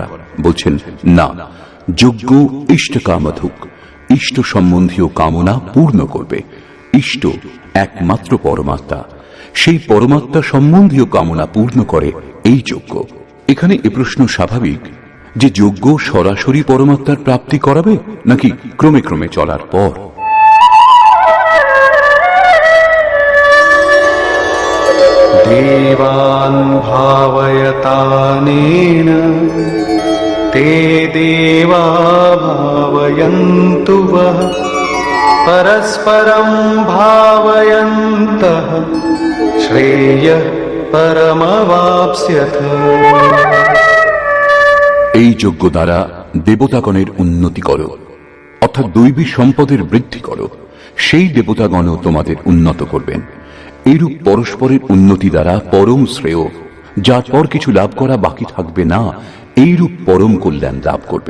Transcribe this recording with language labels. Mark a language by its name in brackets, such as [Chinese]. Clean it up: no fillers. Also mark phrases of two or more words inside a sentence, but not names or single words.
[Bangla] বলছেন না, যজ্ঞ ইষ্টকামধুক, ইষ্ট সম্বন্ধীয় কামনা পূর্ণ করবে। ইষ্ট একমাত্র পরমাত্মা, সেই পরমাত্মা সম্বন্ধীয় কামনা পূর্ণ করে এই যজ্ঞ। এখানে এ প্রশ্ন স্বাভাবিক যে যজ্ঞ সরাসরি পরমাত্মার প্রাপ্তি করাবে নাকি ক্রমে ক্রমে চলার পর? [Sanskrit] देवान् भावयतानेन ते देवा भावयन्तु वः परस्परं भावयन्तः श्रेयः परमवाप्स्यथ। [Bangla] এই যজ্ঞ দ্বারা দেবতাগণের উন্নতি করো, অর্থাৎ দৈবী সম্পদের বৃদ্ধি করো। সেই দেবতাগণও তোমাদের উন্নত করবেন। এইরূপ পরস্পরের উন্নতি দ্বারা পরম শ্রেয়, যার পর কিছু লাভ করা বাকি থাকবে না, এইরূপ পরম কল্যাণ লাভ করবে।